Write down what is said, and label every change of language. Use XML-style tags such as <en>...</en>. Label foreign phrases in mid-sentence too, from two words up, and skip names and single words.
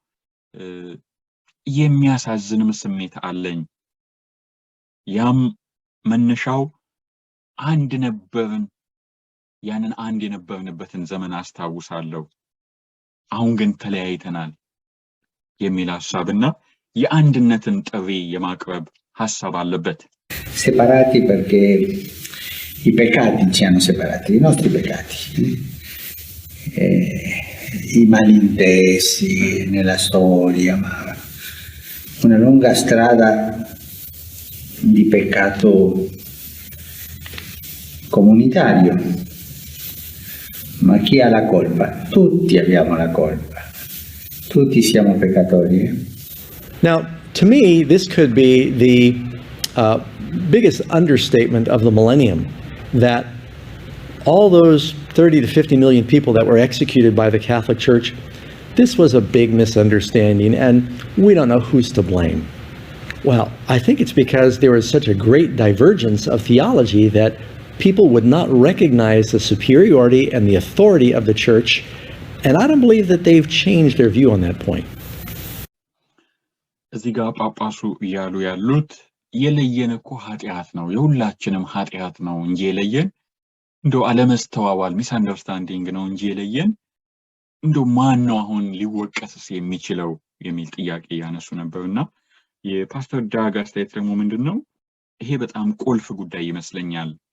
<am>የሚያሳዝንም ስሜት አለኝ። ያም መነሻው አንድ ነበርን፣ ያንን አንድ የነበርንበትን ዘመን አስታውሳለሁ። አሁን ግን ተለያይተናል የሚል ሐሳብና የአንድነትን ጥሪ የማቅረብ ሐሳብ አለበት።</am> <it>Separati perché i peccati ci hanno separati, i nostri peccati, i malintesi nella storia, ma una lunga strada di peccato comunitario. Ma chi ha la colpa? Tutti abbiamo la colpa, tutti siamo peccatori.</it> <en>Now, to me, this could be the biggest understatement of the millennium, that all those 30 to 50 million people that were executed by the Catholic Church, this was a big misunderstanding, and we don't know who's to blame. Well, I think it's because there was such a great divergence of theology that people would not recognize the superiority and the authority of the church, and I don't believe that they've changed their view on that point.</en> <am>እዚህ ጋር ጳጳሱ እያሉ ያሉት የለየን እኮ ኃጢአት ነው፣ የሁላችንም ኃጢአት ነው እንጂ የለየን እንደው አለመስተዋዋል ሚስ አንደርስታንዲንግ ነው እንጂ የለየን እንደው ማን ነው አሁን ሊወቀስስ የሚችለው የሚል ጥያቄ ያነሱ ነበርና የፓስተር ዳግ አስተያየት ደግሞ ምንድነው ይሄ በጣም ቁልፍ ጉዳይ ይመስለኛል።</am>